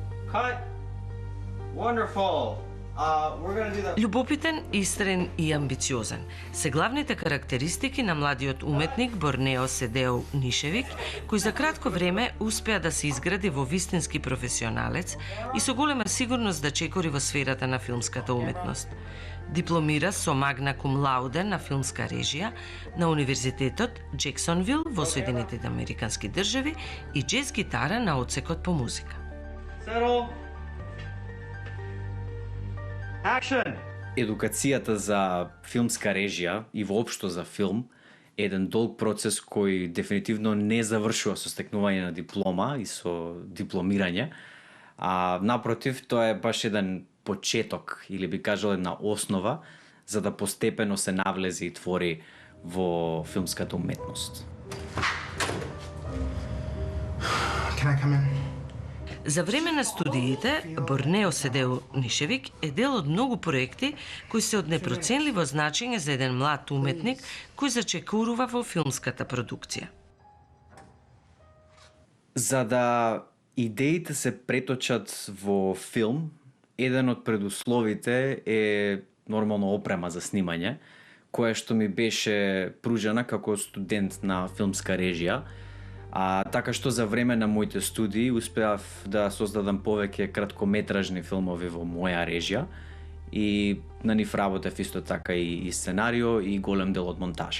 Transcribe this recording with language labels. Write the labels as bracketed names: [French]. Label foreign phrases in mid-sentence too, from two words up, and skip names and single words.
[English] Cut. Wonderful. We're gonna do the... [Macedonian] Љубопитен, истрен и амбициозен се главните карактеристики на младиот уметник Борнео Седеу Нишевик, кој за кратко време успеа да се изгради во вистински професионалец и со голема сигурност да чекори во сферата на филмската уметност. Дипломира со [Latin] magna cum laude [Macedonian] на филмска режија на Универзитетот Джексонвил во Соединетите Американски држави и џез гитара на одсекот по музика. [English] Settle. Action. [Macedonian] Едукацијата за филмска режија и воопшто за филм е еден долг процес кој дефинитивно не завршува со стекнување на диплома и со дипломирање, а напротив, тоа е баш еден почеток, или би кажал една основа, за да постепено се навлези и твори во филмската уметност. [English] Can I come in? [Macedonian] За време на студиите, Борнео Седеу Нишевик е дел од многу проекти кои се од непроценливо значење за еден млад уметник кој зачекорува во филмската продукција. За да идеите се преточат во филм, еден од предусловите е нормално опрема за снимање, која што ми беше пружена како студент на филмска режија, така што за време на моите студии успеав да создадам повеќе краткометражни филмови во моја режија и на нив работев исто така и сценарио и голем дел од монтажа.